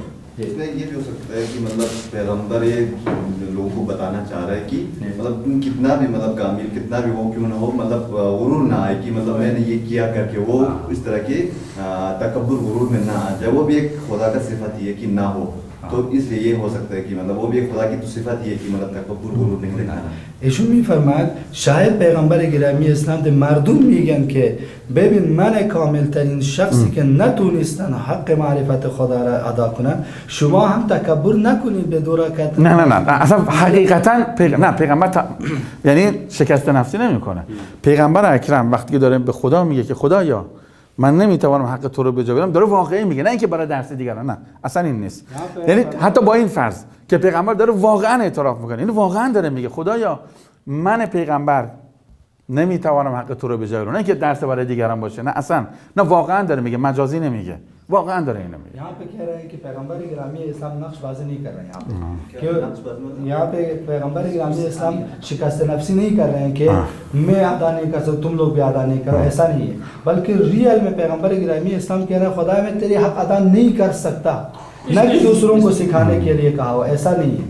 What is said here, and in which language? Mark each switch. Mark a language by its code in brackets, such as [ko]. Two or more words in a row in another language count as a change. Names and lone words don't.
[hi] इसमें ये भी हो सकता है कि मतलब पैगंबर ये लोगों को बताना चाह रहा है कि मतलब कितना भी मतलब कामिल कितना भी वो क्यों ना हो, मतलब गुरूर ना आए कि मतलब मैंने ये किया करके वो इस तरह के तकब्बुर गुरूर में ना आ जाए। वो भी एक खुदा का सिफत ही है कि ना हो। तो इसलिए ये हो सकता है कि मतलब वो भी एक खुदा की तो सिफत ही है कि मतलब तकब्बुर गुरूर नहीं दिखाना. [fa] ایشون میفرماد شاید پیغمبر گرامی اسلام ده مردم میگن که ببین من کامل ترین شخصی که نتونستن حق معرفت خدا را ادا کنن شما هم تکبر نکنید به دورا کتن. نه اصلا حقیقتا نه پیغمبر یعنی شکست نفسی نمیکنه. پیغمبر اکرم وقتی که داره به خدا میگه که خدایا من نمیتوانم حق تو رو بجا بیارم، داره واقعی میگه، نه اینکه برای درس دیگران، نه اصلا این نیست. یعنی حتی با این فرض که پیغمبر داره واقعا اعتراف میکنه، این واقعا داره میگه خدایا من پیغمبر نمیتوانم حق تو رو بجا بیارم، نه اینکه درس برای دیگران باشه، نه اصلا، نه واقعا داره میگه، مجازی نمیگه، واقعا داره اینو میگه. [hi] यहाँ पे कह रहे हैं कि पैगंबर गिरामी इस्लाम नक्शबाजी नहीं कर रहे हैं यहाँ पे कि यहाँ पे पैगंबर गिरामी इस्लाम शिकस्त नफ्सी नहीं कर रहे हैं कि मैं अदा नहीं कर सकता तुम लोग भी अदा नहीं करो, ऐसा नहीं है, बल्कि रियल में पैगंबर गिरामी इस्लाम कह रहे हैं खुदा मैं तेरे हक अदा नहीं कर सकता, न कि दूसरों को सिखाने के लिए कहा हो, ऐसा नहीं है.